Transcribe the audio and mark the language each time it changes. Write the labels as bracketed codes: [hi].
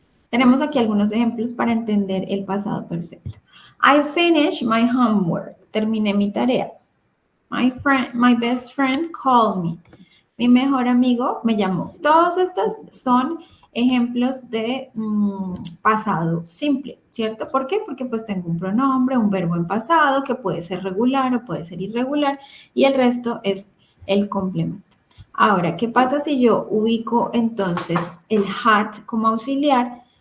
[es] Tenemos aquí algunos ejemplos para entender el pasado perfecto. [en] I finished my homework. [es] Terminé mi tarea. [en] My best friend called me. [es] Mi mejor amigo me llamó. Todos estos son ejemplos de pasado simple, ¿cierto? ¿Por qué? Porque pues tengo un pronombre, un verbo en pasado que puede ser regular o puede ser irregular y el resto es el complemento. Ahora, ¿qué pasa si yo ubico entonces el had como auxiliar?